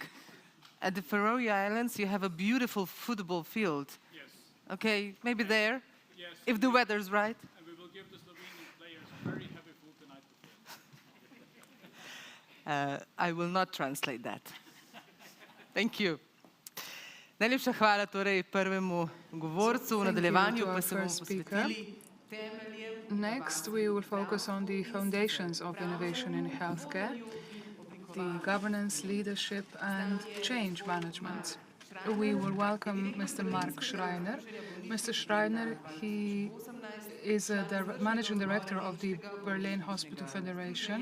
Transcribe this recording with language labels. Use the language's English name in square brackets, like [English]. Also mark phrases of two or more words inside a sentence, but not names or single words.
[English] At the Faroe Islands, you have a beautiful football field. Yes. Okay, maybe there, yes, if the weather's right. And we will give the Slovenian players very heavy food tonight. I will not translate that. Thank you. [Slovenian] Najlepša hvala torej prvemu govorcu. V nadaljevanju pa se bomo posvetili temeljem. [English] Next, we will focus on the foundations of innovation in healthcare, the governance, leadership, and change management. We will welcome Mr. Mark Schreiner. Mr. Schreiner, he is the managing director of the Berlin Hospital Federation.